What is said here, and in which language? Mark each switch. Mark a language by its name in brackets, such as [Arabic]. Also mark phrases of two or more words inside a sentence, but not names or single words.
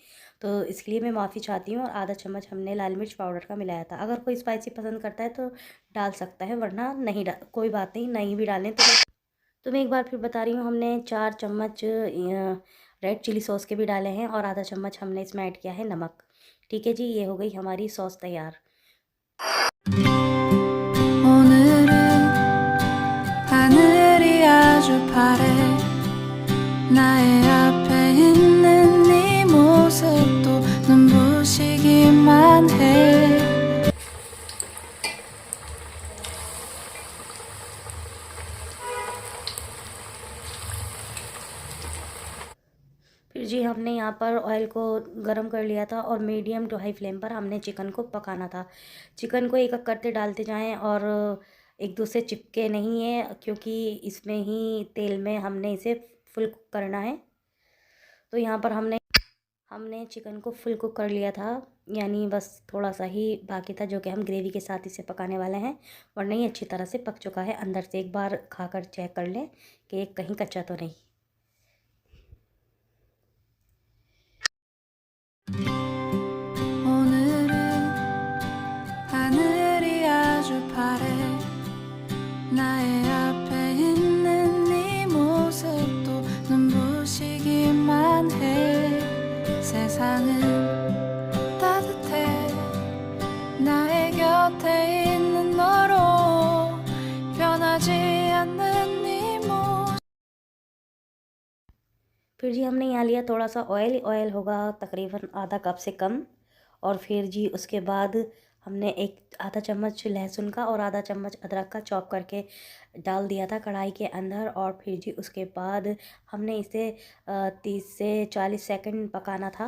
[Hindi] तो इसके लिए मैं माफ़ी चाहती हूँ। और आधा चम्मच हमने लाल मिर्च पाउडर का मिलाया था। अगर कोई स्पाइसी पसंद करता है तो डाल सकता है, वरना नहीं कोई बात नहीं, नहीं भी डालें तो मैं एक बार फिर बता रही हूँ। हमने 4 चम्मच [English] red chili sauce [Hindi] के भी डाले हैं और आधा चम्मच हमने इसमें ऐड किया है नमक। ठीक है जी, ये हो गई हमारी सॉस तैयार। [Korean] 오늘은 하늘이 아주 파래 나의 앞에 있는 네 모습도 눈부시기만 해 [Hindi] फिर जी हमने यहाँ पर ऑयल को गरम कर लिया था और [English] medium to high flame [Hindi] पर हमने चिकन को पकाना था। चिकन को एक एक करते डालते जाएं और एक दूसरे चिपके नहीं है, क्योंकि इसमें ही तेल में हमने इसे [English] full cook [Hindi] करना है। तो यहाँ पर हमने चिकन को [English] full cook [Hindi] कर लिया था, यानी बस थोड़ा सा ही बाकी था, जो कि हम ग्रेवी के साथ इसे पकाने वाले हैं। और नहीं, अच्छी तरह से पक चुका है अंदर से। एक बार खाकर चेक कर लें कि कहीं कच्चा तो नहीं। [Korean] 오늘은 하늘이 아주 파래 나의 앞에 있는 네 모습도 눈부시기만 해 세상은 따뜻해 나의 곁에 있는 너로 변하지 않는 네 모습 [Hindi] फिर जी हमने यहाँ लिया थोड़ा सा ऑयल। ऑयल होगा तकरीबन आधा कप से कम। और फिर जी उसके बाद हमने एक आधा चम्मच लहसुन का और आधा चम्मच अदरक का चॉप करके डाल दिया था कढ़ाई के अंदर। और फिर जी उसके बाद हमने इसे 30 से 40 सेकंड पकाना था।